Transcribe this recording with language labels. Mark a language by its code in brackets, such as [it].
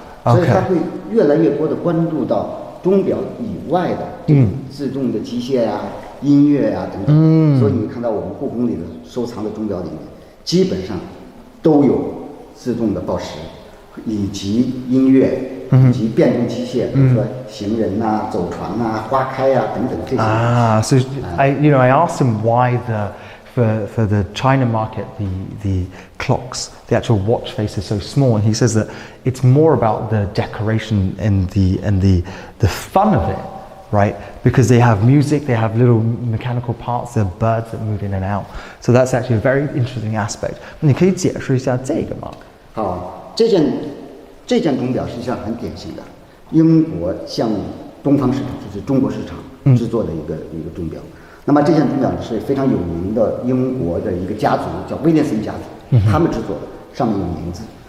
[zh] 所以他会越来越多的关注到钟表以外的这种自动的机械呀、音乐呀等等。所以你看到我们故宫里的收藏的钟表里面，基本上都有自动的报时，以及音乐，以及变动机械，比如说行人呐、走船呐、花开呀等等这些。 [en] So I asked him why for the China market, the clocks, the actual watch face is so small, and he says that it's more about the decoration and the fun of it, right? Because they have music, they have little mechanical parts, there are birds that move in and out. So that's actually a very interesting aspect. [zh] 你可以解释一下这个吗？好，这件钟表实际上很典型的，英国向东方市场，就是中国市场制作的一个钟表。那么这件钟表呢是非常有名的英国的一个家族，叫威廉森家族，他们制作的，上面有名字。